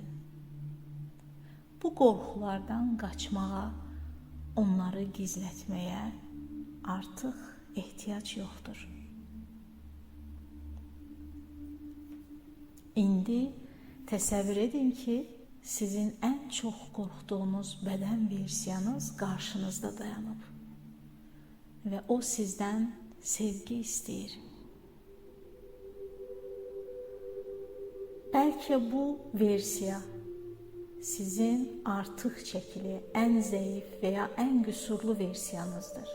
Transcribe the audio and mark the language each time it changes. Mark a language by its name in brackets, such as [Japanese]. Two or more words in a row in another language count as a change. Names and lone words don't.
[Azerbaijani] Bu qorxulardan qaçmağa, onları gizlətməyə artıq ehtiyac yoxdur. İndi təsəvvür edin ki, sizin en çok qorxduğunuz beden versiyanız qarşınızda dayanıb ve o sizden sevgi istəyir. Belki bu versiya sizin artık çəkili, en zayıf veya en güsurlu versiyanızdır.